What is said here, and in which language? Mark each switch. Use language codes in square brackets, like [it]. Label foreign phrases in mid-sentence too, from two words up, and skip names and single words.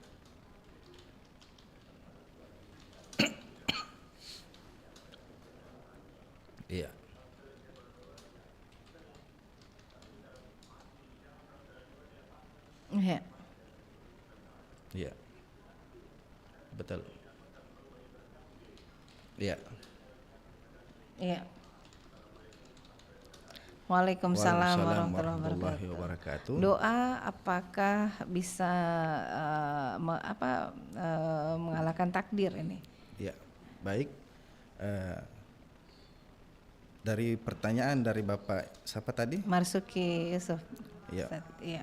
[id] Iya. Iya. Iya. Betul. Iya. Iya. [ar] وعليكم السلام ورحمة الله warahmatullahi wabarakatuh. wabarakatuh. [id] Doa apakah bisa mengalahkan takdir ini? Ya, baik. Eh, dari pertanyaan dari Bapak siapa tadi? Marsuki Yusuf. Ya, Ustaz, iya.